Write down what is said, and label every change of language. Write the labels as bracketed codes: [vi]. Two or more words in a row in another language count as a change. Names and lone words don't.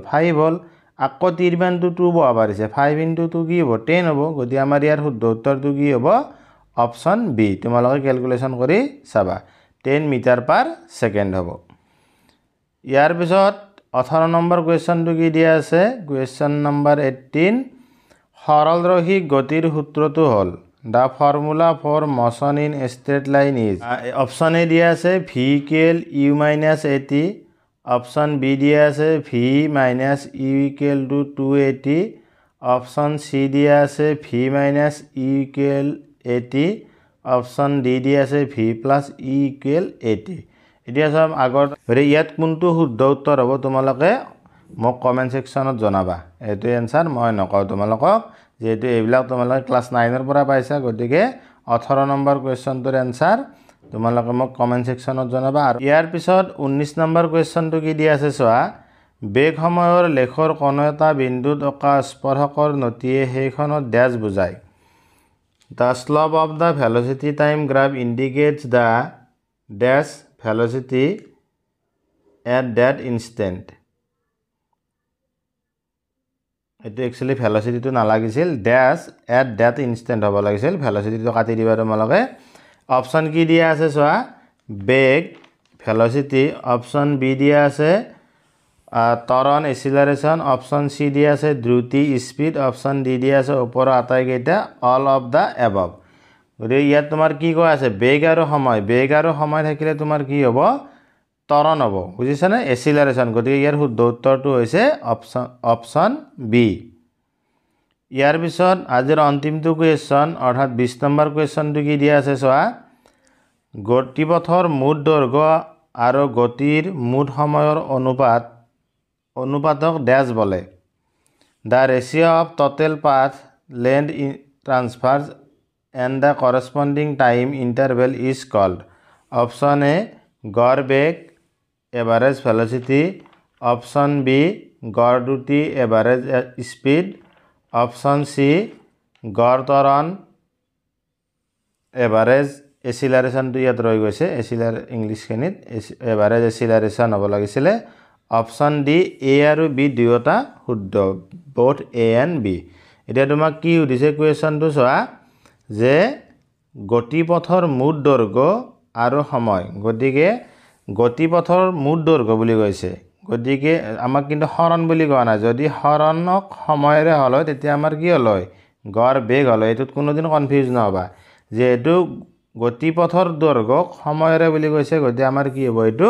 [as] 5 হ'ল আকৌ t ৰ মানটো 2 বহা পাৰিছে 5 into 2 কি হ'ব 10 হ'ব গতি আমাৰ ইয়াৰ শুদ্ধ উত্তৰটো কি হ'ব [en] option B [as] তোমালোকে ক্যালকুলেশন কৰি চাবা 10 [en] meter per second [as] হ'ব ইয়াৰ পিছত 18 নম্বৰ কোৱেশ্চনটো কি দিয়া আছে [en] question number [as] 18 সৰল ৰৈখিক গতিৰ সূত্ৰটো হ'ল [en] The formula for motion in a straight line is option A [as] দিয়া আছে [en] v equal u minus at option B [as] দিয়া আছে [en] v minus u equal to 2at option C [as] দিয়া আছে [en] v minus u equal at option D [as] দিয়া আছে [en] v plus u equal [as] at এতিয়া সব আগৰ ইয়াত কোনটো শুদ্ধ উত্তৰ হ'ব তোমালোকে মোক [en] comment section [as] জনাবা এটো এনসার মই নকও তোমালোকক যেহেতু এইবিলাক তোমালোকে ক্লাস 9 ৰ পৰা পাইছা গতিকে 18 নম্বৰ কোৱেশ্চনটোৰ এনসার তোমালোকে মোক [en] comment section [as] জনাবা আৰু ইয়াৰ পিছত 19 নম্বৰ কোৱেশ্চনটো কি দিয়া আছে চোৱা বেগ সময়ৰ লেখৰ কোনো এটা বিন্দুত অকা স্পৰ্শকৰ নতিয়ে সেইখনত ড্যাশ বুজায় [en] The slope of the velocity time graph indicates the dash velocity at that instant [as] এটো एक्चुअली velocity তো না লাগিছিল [en] dash at that instant [as] হ'ব লাগিছিল velocity তো কাটি দিবা তোমালোকে অপচন কি দিয়া আছে চোৱা বেগ velocity [en] option B [as] দিয়া আছে ত্বৰণ এচিলাৰেশ্যন [en] option C [as] দিয়া আছে দ্ৰুতি স্পীড [en] option D [as] দিয়া আছে ওপৰৰ আটাইকেইটা [en] all of the above [as] গতিকে ইয়াত তোমাৰ কি কোৱা আছে বেগ আৰু সময় থাকিলে তোমাৰ কি হ'ব ত্বৰণ হ'ব বুজিছানে এচিলাৰেশ্যন গতিকে ইয়াৰ শুদ্ধ উত্তৰটো হৈছে অপচন বি ইয়াৰ পিছত আজিৰ অন্তিমটো কোৱেশ্চন অৰ্থাৎ 20 নম্বৰ কোৱেশ্চনটো কি দিয়া আছে চোৱা গতিপথৰ মুঠ দৈৰ্ঘ্য আৰু গতিৰ মুঠ সময়ৰ অনুপাতক ড্যাশ বলে [en] The ratio of total path length transfers and the corresponding time interval is called option A [as] গড় বেগ [en] average velocity option B [as] গড় দ্ৰুতি [en] average speed option C [as] গড় ত্বৰণ [en] average acceleration [as] তো ইয়াত ৰৈ গৈছে ইংলিশ খিনিত [en] average acceleration [as] হ'ব লাগিছিল [en] option D [as] A আৰু B দুয়োটা শুদ্ধ [en] both A and B [as] এতিয়া তোমাক কি উদিছে কোৱেশ্চনটো চোৱা যে গতিপথৰ মুঠ দৈৰ্ঘ্য আৰু সময় গতিকে গতিপথৰ মুঠ দৈৰ্ঘ্য বুলি কৈছে গতিকে আমাক কিন্তু হৰণ বুলি কোৱা নাই যদি হৰণক সময়ৰে হল তেতিয়া আমাৰ কি হল গড় বেগ হল এটোত কোনোদিন কনফিউজ নহবা যেহেতু গতিপথৰ দৈৰ্ঘ্যক সময়ৰে বুলি কৈছে গতি আমাৰ কি হ'ব এটো